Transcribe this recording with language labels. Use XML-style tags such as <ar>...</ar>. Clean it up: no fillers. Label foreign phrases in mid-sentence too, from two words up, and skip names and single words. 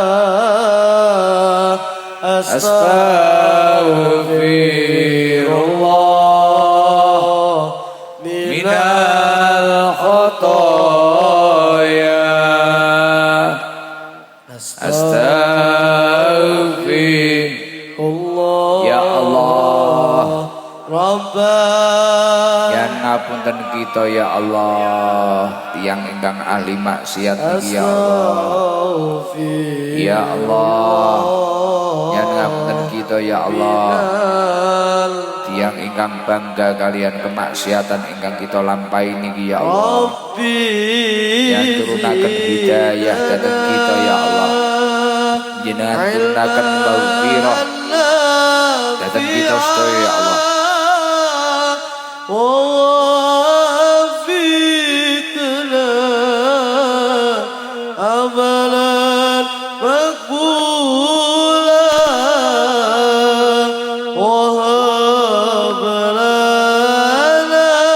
<ar>أستغفر الله من الخطايا أستغفر الله يا الله Rabbana</ar> <jv>ya ngapunten kita</jv> <ar>يا الله</ar> <jv>tiang ingkang ahli maksiat niki</jv> <ar>يا الله يا الله</ar> <jv>ya ngapunten kita</jv> <ar>يا الله</ar> <jv>tiang ingkang bangga kalian kemaksiatan ingkang kita lampahi niki</jv> <ar>يا الله</ar> <jv>yang turunaken hidayah dhateng kita</jv> <ar>يا الله</ar> <jv>jenengan turunaken maghfirah dhateng kita sedaya</jv> <ar>يا الله ووفقنا عملا مقبولا وهب لنا</ar>